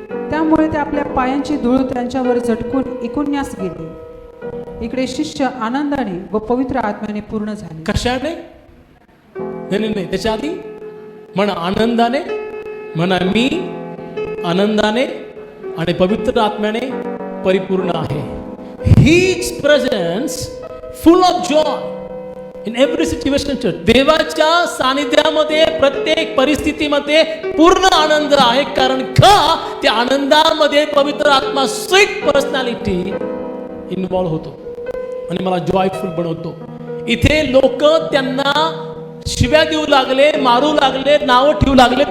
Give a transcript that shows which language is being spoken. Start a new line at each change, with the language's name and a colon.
Marathi: त्यामुळे ते आपल्या पायांची धूळ त्यांच्यावर झटकून इकुन्यास गेले. इकडे शिष्य आनंदाने व पवित्र आत्म्याने पूर्ण झाले. कशाने? नाही, त्याच्या आधी म्हणा आनंदाने, म्हणा मी आनंदाने आणि पवित्र आत्म्याने परिपूर्ण आहे.
English: His presence full of joy in every situation.
Marathi: church, देवाच्या सानिध्यामध्ये प्रत्येक परिस्थितीमध्ये पूर्ण आनंद आहे. कारण का? त्या आनंदामध्ये पवित्र आत्मा
English: sweet personality involve
Marathi: होतो आणि मला जॉयफुल बनवतो. इथे लोक त्यांना शिव्या देऊ लागले, मारू लागले, नावं ठेवू लागले.